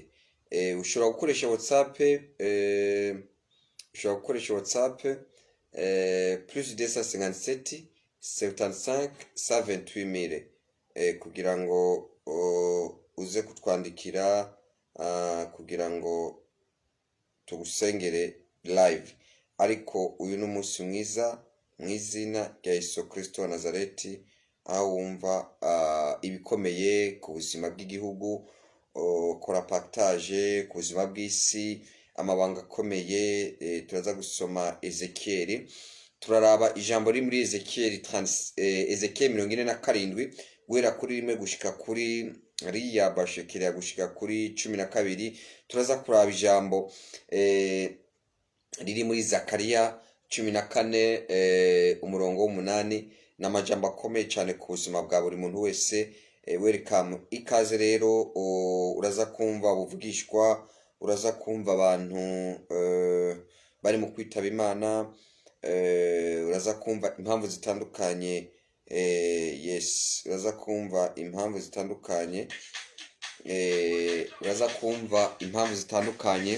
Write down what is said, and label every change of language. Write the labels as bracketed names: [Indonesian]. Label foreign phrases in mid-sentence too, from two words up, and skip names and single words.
[Kinyarwanda] Ushobora gukoresha WhatsApp plus 257 75 78000 kugira ngo uze kutwandikira kugira ngo tugusengere live. Ariko uyu ni umunsi mwiza mu izina rya Yesu Kristo wa Nazareti, aho wumva ibikomeye ku buzima bw'igihugu, kora partage ku buzima bw'isi, amabanga akomeye. [Rundi] Turaza gusoma Ezekiel, turaraba ijambo riri muri Ezekiel 47 guhera kuri 1 gushika kuri riya bashekerea gushika kuri 12. Turaza kuraba ijambo riri muri Zakariya 14 umurongo w'8 n'amajambo akomeye cyane ku buzima bwa buri muntu wese. [English] Welcome, [Kinyarwanda] ikaze rero. Uraza kumva buvugishwa, uraza kumva abantu bari mu kwitaba Imana, uraza kumva impamvu zitandukanye. Yes, uraza kumva impamvu zitandukanye, uraza kumva impamvu zitandukanye.